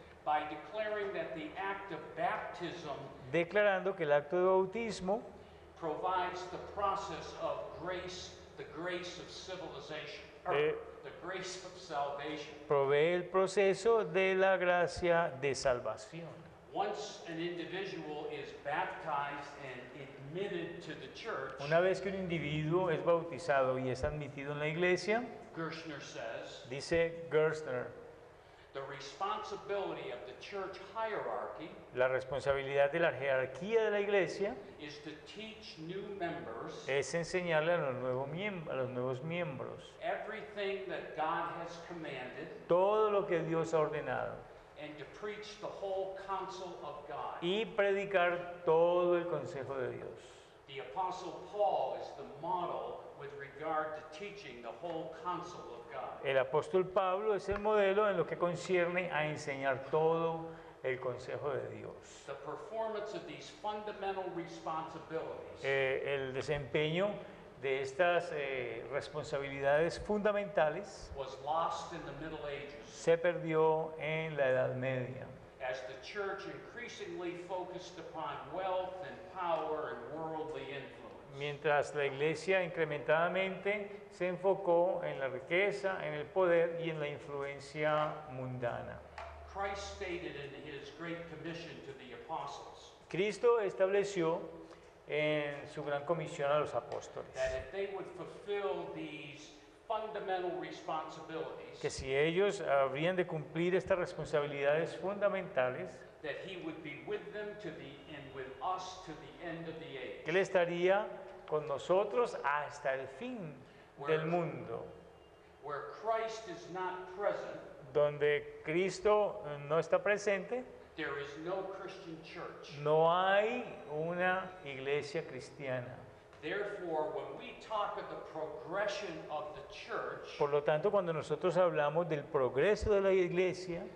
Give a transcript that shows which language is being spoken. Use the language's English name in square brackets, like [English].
[English] by declaring that the act of baptism [Spanish] declarando que el acto de bautismo [English] provides the process of grace, the grace of civilization, or Eh. the grace of salvation. [Spanish] provee el proceso de la gracia de salvación. [English] Once an individual is baptized and admitted to the church, [Spanish] Una vez que un individuo es bautizado y es admitido en la iglesia, [English] Gerstner says, [Spanish] dice Gerstner, [English] the responsibility of the church hierarchy [Spanish] la responsabilidad de la jerarquía de la iglesia [English] is to teach new members [Spanish] es enseñarle a los nuevos miembros [English] everything that God has commanded [Spanish] todo lo que Dios ha ordenado [English] and to preach the whole counsel of God. [Spanish] y predicar todo el consejo de Dios. [English] The Apostle Paul is the model with regard to teaching the whole counsel of God. [Spanish] El apóstol Pablo es el modelo en lo que concierne a enseñar todo el consejo de Dios. [English] The performance of these fundamental responsibilities [Spanish] El desempeño de estas responsabilidades fundamentales [English] was lost in the Middle Ages [Spanish] se perdió en la Edad Media, [English] as the church increasingly focused upon wealth and power and worldly influence. [Spanish] mientras la iglesia incrementadamente se enfocó en la riqueza, en el poder y en la influencia mundana. [English] Christ stated in his Great Commission to the apostles [Spanish] Cristo estableció en su gran comisión a los apóstoles [English] that if they would fulfill these fundamental responsibilities, [Spanish] que si ellos habrían de cumplir estas responsabilidades fundamentales, [English] that he would be with them to the and with us to the end of the age. [Spanish] que Él estaría con nosotros hasta el fin del mundo. [English] Where Christ is not present, [Spanish] Donde Cristo no está presente, [English] there is no Christian church. [Spanish] no hay una iglesia cristiana. [English] Therefore, when we talk of the progression of the church [Spanish] Por lo tanto, cuando nosotros hablamos del progreso de la iglesia,